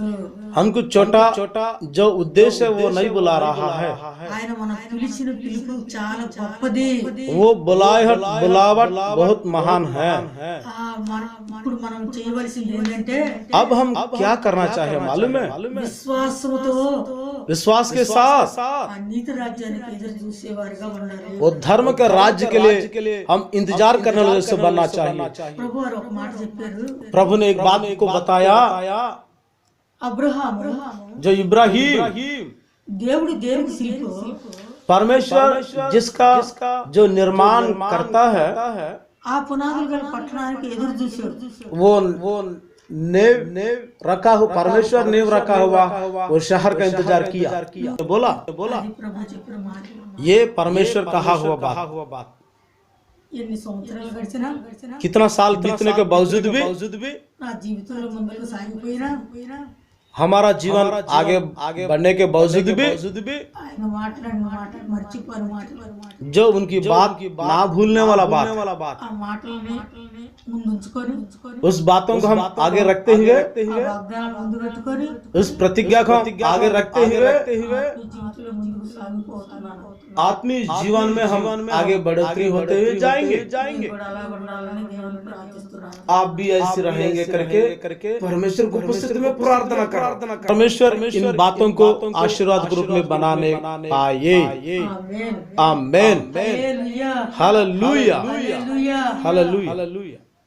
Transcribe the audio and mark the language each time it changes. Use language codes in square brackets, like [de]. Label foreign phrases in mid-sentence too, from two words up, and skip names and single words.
[hi] हमको छोटा जो उद्देश्य है वो नहीं बुला रहा है। [te] ఆయన మన పిలిచిన పిలుపు చాలా గొప్పది. [hi] वो बुलावट बहुत महान है। [te] ఇప్పుడు మనం చేయవలసింది ఏంటంటే [hi] अब हम क्या करना चाहिए मालूम है? [te] విశ్వాసముతో [hi] विश्वास के साथ [te] ఆ నీతి రాజ్యానికి ఎదురు చూసేవారిగా ఉండాలి. [hi] वो धर्म के राज्य के लिए हम इंतजार करने वाले से बनना चाहिए। [te] ప్రభు వారు ఒక మాట చెప్పారు. [hi] प्रभु ने एक बात को बताया, [te] అబ్రహాము [hi] जो इब्राहिम [te] దేవుడు దేవుని శిల్పు, [hi] परमेश्वर जिसका जो निर्माण करता है, [te] ఆ పునాదులు గల పట్టణానికి ఎదురు చూశాడు. [hi] वो नेव रखा हुआ, परमेश्वर नेव रखा हुआ वो शहर का इंतजार किया। बोला [te] అది ప్రభు చెప్పిన మాట. [hi] ये परमेश्वर कहा हुआ बात। [te] ఎన్ని సంవత్సరాలు గడిచినా [hi] कितना साल बीतने के बावजूद भी [te] నా జీవితంలో ముందుకు సాగిపోయినా [hi] हमारा जीवन आगे बढ़ने के बावजूद भी [te] ఆయన మాట్లాడిన మాట మర్చిపోయిన మాట [hi] जो उनकी बात ना भूलने वाला बात, [te] ఆ మాటల్ని ముందుంచుకొని [hi] उस बातों को हम आगे रखते हुए, [te] వాగ్దానాలు ముందు పెట్టుకొని [hi] उस प्रतिज्ञा को आगे रखते हुए [te] ఈ జీవితంలో ముందుకు సాగిపోతున్నాను. [hi] आत्मीय जीवन में हम आगे बढ़ोतरी होते हुए जाएंगे। [te] నేను కూడా अला ఉండాలని దేవుని ప్రార్థిస్తున్నాను. [hi] आप भी ऐसे रहेंगे करके परमेश्वर को उपस्थिति में प्रार्थना कर। परमेश्वर इन बातों को आशीर्वाद के रूप में बनाने आए। [te] ఆమేన్. [hi] आमेन। [te] హల్లెలూయా. [hi] हालेलुया, [te] హల్లెలూయా. [hi] हालेलुया।